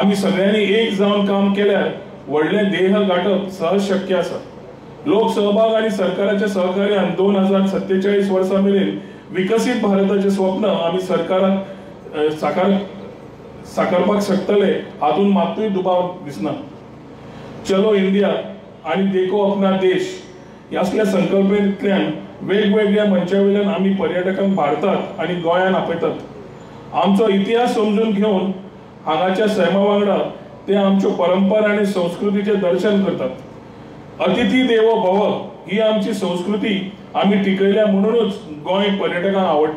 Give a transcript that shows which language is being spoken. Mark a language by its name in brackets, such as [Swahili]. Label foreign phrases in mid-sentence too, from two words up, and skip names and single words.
[Konkani] आम्ही सगळ्यांनी एक जावन काम केल्यार व्हडले ध्येय गाठप सहज शक्य आसा। लोक सहभाग आणि सरकाराच्या सहकार्यान 2047 वर्सा मेरेन विकसित भारताचे स्वप्न आम्ही सरकाराक साकारपाक शकतले हातून मात्तूय दुबाव दिसना। चलो इंडिया आणि देखो अपना देश ह्या संकल्पनेंतल्यान वेगवेगळ्या मंचावयल्यान आम्ही पर्यटकांक भारतात आणि गोंयान आपयतात। आमचो इतिहास समजून घेऊन हांगाच्या सैमा वांगडा ते आमच्यो परंपरा आणि संस्कृतीचे दर्शन करतात। अतिथी देवो भव ही आमची संस्कृती आम्ही टिकयल्या म्हणूनच गोंय पर्यटकांक आवडटा।